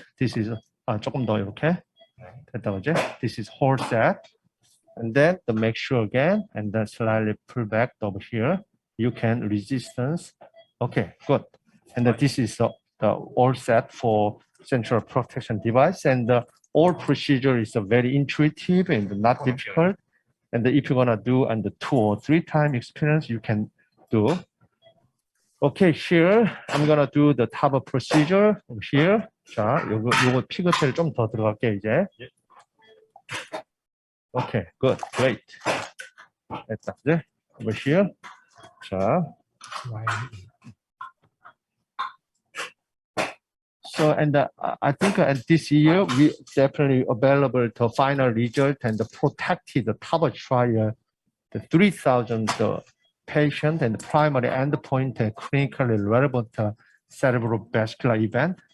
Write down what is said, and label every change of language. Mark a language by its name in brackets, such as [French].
[English] This is [Korean] 조금 더 이렇게 됐다 그지? [English] This is whole set, and then to make sure again, and then slightly pull back over here. You can resistance. Okay, good. And this is the all set for central protection device, and the all procedure is very intuitive and not difficult. And if you're gonna do and the 2 or 3 time experience, you can do. Okay, here I'm gonna do the TAVR procedure over here. [Korean] 자, 요거 피그텔 좀 더 들어갈게 이제. [English] Okay, good, great. [Korean] 됐다, 이제 [English] over here. [Korean] 자. [English] So, and I think this year we definitely available the final result and protected the TAVR trial, the 3,000 patient and primary endpoint clinically relevant cerebral vascular event.